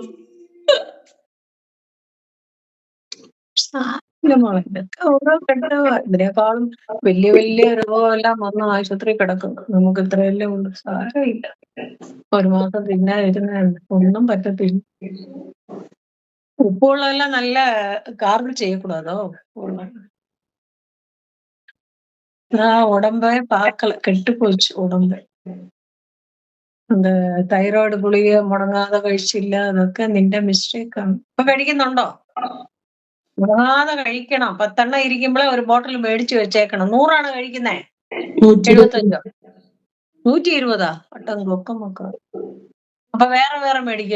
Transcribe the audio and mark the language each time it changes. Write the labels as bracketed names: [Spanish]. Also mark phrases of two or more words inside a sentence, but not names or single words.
[Malayalam] ഓരോ ഘട്ടമാ. ഇതിനേക്കാളും വലിയ വലിയ രോഗമെല്ലാം വന്ന് ആശുപത്രി കിടക്കുന്നു. നമുക്ക് ഇത്രയെല്ലാം ഉണ്ട്, സാരമില്ല. 1 മാസം തിന്നാതിരുന്നുണ്ട്, ഒന്നും പറ്റത്തില്ല. ഉപ്പുവെള്ളമെല്ലാം നല്ല ഗാർഗിൾ ചെയ്യக்கூடாதோ? [Tamil] உடம்பே பார்க்கல, கெட்டு போச்சு உடம்பு. [Malayalam] அந்த തൈറോയ്ഡ് ഗുളിക മുടങ്ങാതെ കഴിച്ചില്ല, അതൊക്കെ നിന്റെ മിസ്റ്റേക്കാണ്. ഇപ്പൊ കഴിക്കുന്നുണ്ടോ? മുടങ്ങാതെ കഴിക്കണം. 10 എണ്ണം ഇരിക്കുമ്പോഴേ ഒരു ബോട്ടിൽ മേടിച്ചു വെച്ചേക്കണം. 100 കഴിക്കുന്നേ? 75? 120? ഒട്ടം കൊക്കം മക്കൾ. അപ്പൊ വേറെ വേറെ മേടിക്കുക.